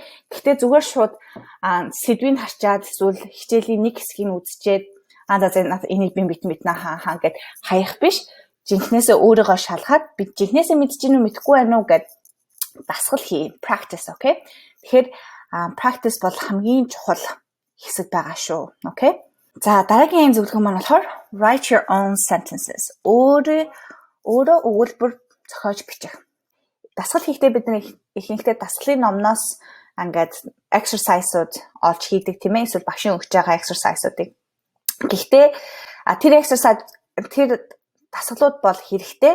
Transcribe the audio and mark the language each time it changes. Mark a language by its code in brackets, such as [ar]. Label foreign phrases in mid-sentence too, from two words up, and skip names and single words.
[mn] Гэхдээ зүгээр шууд сэдвийг харчаад эсвэл хичээлийн нэг хэсгийг үзчихэд энийг би мэднэ хаа гэд хаях биш. Жинхнээсээ өөрийгөө шалгаад би жинхнээсээ мэдэж гинүү мэдэхгүй байна уу гэд дасгал хий. [en] Practice, okay? [mn] Тэгэхээр practice бол хамгийн чухал хэсэг байгаа шүү. Okay? За дараагийн зөвлөгөө маань болохоор [en] write your own sentences. [mn] Өөрөө өгүүлбэр зохиож бичих. Дасгал хийхдээ бид нэг ихэнхдээ дасгалын номноос ингээд exercise-ууд олж хийдэг тийм ээ. Эсвэл багшийн өгч байгаа exercise-уудыг. Гэхдээ тэр exercise дасгалууд бол хэрэгтэй.